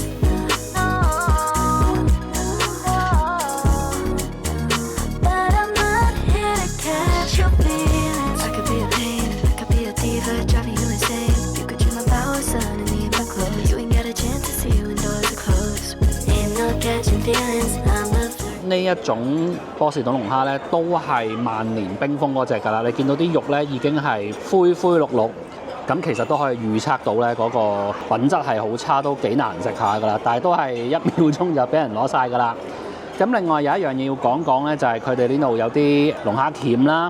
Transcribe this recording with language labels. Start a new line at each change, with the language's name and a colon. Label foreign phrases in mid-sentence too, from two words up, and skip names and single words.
English: No, no. But I'm not here to catch your feelings. I could be a pain, I could be a diva, driving you insane. You could dream about suddenly in my clothes. You ain't got a chance to see you when doors are closed. Ain't no catching feelings.
Cantonese: 呢一種波士頓龍蝦咧，都係萬年冰封嗰隻㗎啦。你見到啲肉咧已經係灰灰綠綠，咁其實都可以預測到咧嗰個品質係好差，都幾難食下㗎啦。但係都係1秒鐘就俾人攞晒㗎啦。咁另外有一樣嘢要講講咧，就係佢哋呢度有啲龍蝦鉗啦。